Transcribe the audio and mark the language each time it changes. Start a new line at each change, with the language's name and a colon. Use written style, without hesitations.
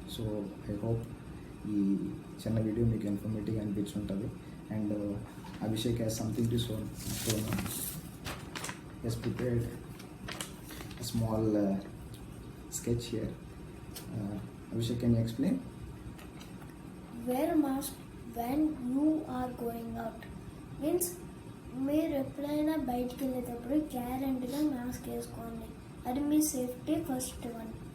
English: so I hope
Telugu: ఈ చిన్న video మీకు ఇన్ఫర్మేటివ్గా అనిపించుంటుంది.
English: And Abhishek has something to show now. Has prepared a small sketch here. Abhishek, can you explain? Wear a mask when you are going out.
Telugu: Means మీరు ఎప్పుడైనా బయటికి వెళ్ళేటప్పుడు గ్యారెంటీగా mask వేసుకోండి, అది మీ సేఫ్టీ ఫస్ట్ వన్.